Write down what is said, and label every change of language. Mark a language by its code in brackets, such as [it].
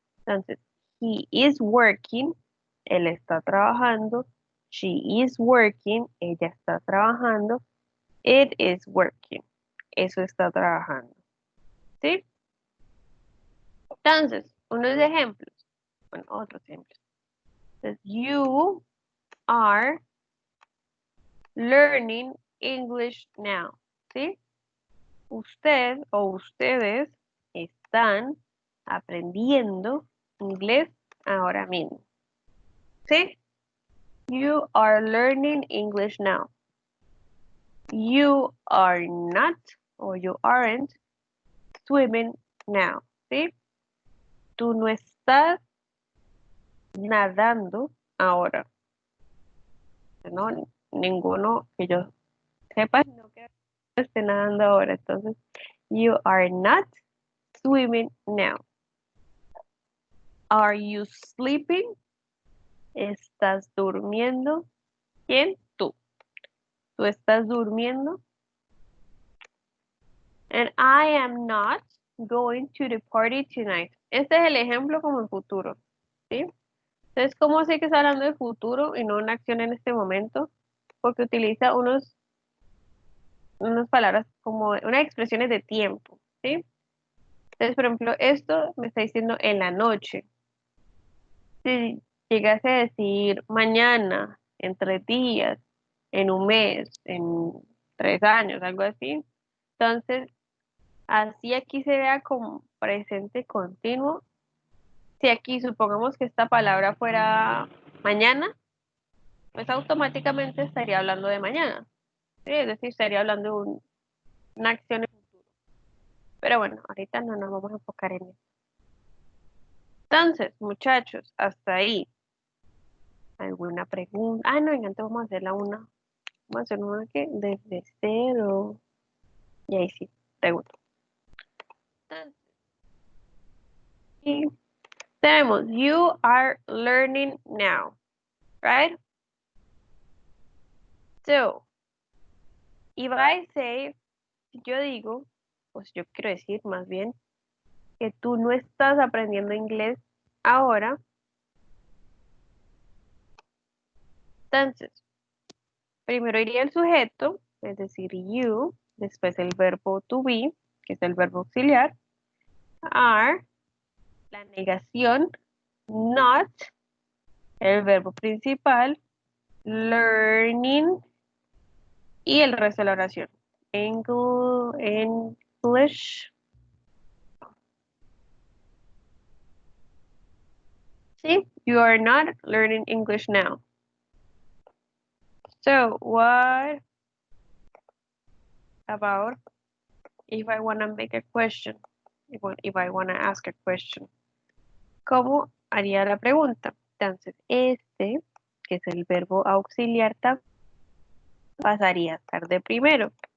[es] Entonces, [en] he is working, [es] él está trabajando. [en] She is working, [es] ella está trabajando. [en] It is working, [es] eso está trabajando. ¿Sí? Entonces, unos ejemplos. Bueno, otros ejemplos. [en] Entonces, you are learning English now. [es] ¿Sí? Usted o ustedes están aprendiendo inglés ahora mismo. ¿Sí? [en] You are learning English now. You are not or you aren't swimming now. [es] ¿Sí? Tú no estás nadando ahora. No, ninguno que yo sepa, no que esté nadando ahora. [en] Entonces, you are not swimming now. Are you sleeping? [es] ¿Estás durmiendo? ¿Quién? Tú. ¿Tú estás durmiendo? [en] And I am not going to the party tonight. [es] Este es el ejemplo como en futuro. ¿Sí? Entonces, ¿cómo sé que está hablando de futuro y no una acción en este momento? Porque utiliza unas palabras como unas expresiones de tiempo. ¿Sí? Entonces, por ejemplo, esto me está diciendo en la noche. Si llegase a decir mañana, en 3 días, en un mes, en 3 años, algo así. Entonces, así aquí se vea como presente continuo. Si aquí supongamos que esta palabra fuera mañana, pues automáticamente estaría hablando de mañana. ¿Sí? Es decir, estaría hablando de una acción en futuro. Pero bueno, ahorita no nos vamos a enfocar en eso. Entonces, muchachos, hasta ahí. ¿Alguna pregunta? Ah, no, venga, entonces vamos a hacerla una. Vamos a hacer una que desde cero. Y ahí sí, pregunto. Entonces, y tenemos, [en] you are learning now, right? So, if I say, [es] si yo digo, pues yo quiero decir más bien, que tú no estás aprendiendo inglés ahora, Entonces, primero iría el sujeto, es decir, you, después el verbo to be, que es el verbo auxiliar, are, la negación, not, el verbo principal, learning y el resto de la oración. [en] English. See, you are not learning English now. So, what about if I want to make a question? If I want to ask a question. [es] ¿Cómo haría la pregunta? Entonces, este, que es el verbo auxiliar, pasaría a estar de primero.